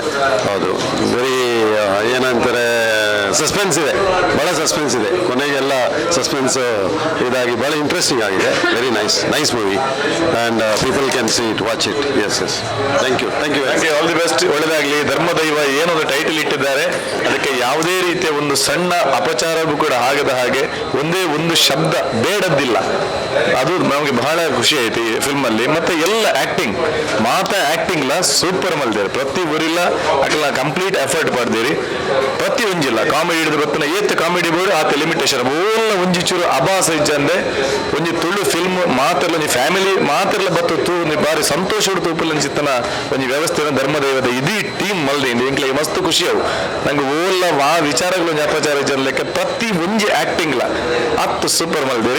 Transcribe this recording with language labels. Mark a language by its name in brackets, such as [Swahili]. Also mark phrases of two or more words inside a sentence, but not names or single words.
[Kannada] ಹೌದು ವೆರಿ ಏನಂತಾರೆ ಸಸ್ಪೆನ್ಸ್ ಇದೆ, ಭಾಳ ಸಸ್ಪೆನ್ಸ್ ಇದೆ, ಕೊನೆಗೆಲ್ಲ ಸಸ್ಪೆನ್ಸ್ ಇದಾಗಿ ಭಾಳ ಇಂಟ್ರೆಸ್ಟಿಂಗ್ ಆಗಿದೆ. [English] very nice movie and people can see it, watch it. yes thank you all the best, ಒಳ್ಳೆಯದಾಗಲಿ. [Kannada] ಧರ್ಮದೈವ ಏನೊಂದು ಟೈಟಲ್ ಇಟ್ಟಿದ್ದಾರೆ, ಅದಕ್ಕೆ ಯಾವುದೇ ರೀತಿಯ ಒಂದು ಸಣ್ಣ ಅಪಚಾರವೂ ಕೂಡ ಆಗದ ಹಾಗೆ ಒಂದೇ ಒಂದು ಶಬ್ದ ಬೇಡದ್ದಿಲ್ಲ. ಅದು ನಮಗೆ ಬಹಳ ಖುಷಿ ಆಯ್ತು ಈ ಫಿಲ್ಮಲ್ಲಿ. [Tulu] ಮತ್ತೆ ಎಲ್ಲ ಆಕ್ಟಿಂಗ್ ಆಕ್ಟಿಂಗ್ಲ ಸೂಪರ್ ಮಲ್ದೇರಿ, ಪ್ರತಿ ಊರಿಲ್ಲ ಅಕಲ [English] complete effort [Tulu] ಪಡ್ದೇರಿ. ಪ್ರತಿ ಒಂಜಿಲ್ಲ ಕಾಮಿಡಿ ಹಿಡಿದು ಬರ್ತನ ಏತ್ ಕಾಮಿಡಿ ಬೋರ್ಡ್ ಆತ ಲಿಮಿಟೇಷನ್ ಓಲ್ಲ ಒಂಜಿ ಚೂರು ಅಭಾಸ ಇಜ್ಜಂದೆ ಒಂಜಿ ತುಳು ಫಿಲ್ಮ್ ಮಾತ್ರಲ್ಲ ಒಂಜಿ ಫ್ಯಾಮಿಲಿ ಮಾತ್ರಲ್ಲ ಬತ್ತು ತೂ ಬಾರಿ ಸಂತೋಷ ತೂಪಲ್ ಅನ್ಸಿತ್ತನ ಒಂಜಿ ವ್ಯವಸ್ಥೆನ ಧರ್ಮದೈವದ ಇದೀ ಟೀಮ್ ಮಲ್ದಿ ಇಂಕ್ಲಿಗೆ ಮಸ್ತ್ ಖುಷಿ ಅವು ನಂಗೆ ಓಲ್ಲ ವಿಚಾರಗಳು ಒಂಜಿ ಅಪಚಾರ ಇಜ್ಜನ ಲೆಕ್ಕ ಪ್ರತಿ ಒಂಜಿ ಆಕ್ಟಿಂಗ್ಲ ಅತ್ತು ಸೂಪರ್ ಮಲ್ದೇರಿ.